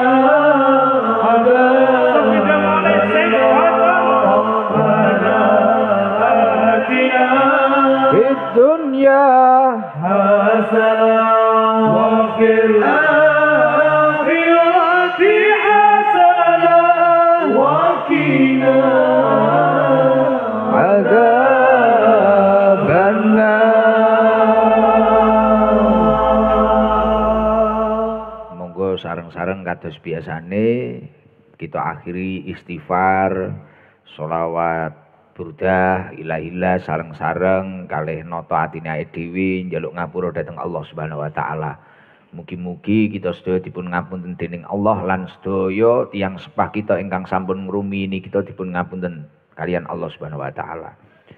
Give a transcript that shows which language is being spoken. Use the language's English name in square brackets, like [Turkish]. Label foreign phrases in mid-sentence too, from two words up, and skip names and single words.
[Arabic] عذاب ربنا آتنا في الدنيا حسنة وفي الآخرة حسنة وقنا عذاب النار. [Javanese] Monggo sareng-sareng kados biasane kita akhiri istighfar, sholawat, burdah, ilah-ilah sareng-sareng kalih nata atine awake dhewe njaluk ngapura dhateng Allah [Arabic] سبحانه وتعالى. [Javanese] Mugi-mugi kita sedaya dipun ngapunten dening Allah lan sedaya tiyang sepah kita ingkang sampun ngrumiyini kita dipun ngapunten kalian Allah [Arabic] سبحانه وتعالى.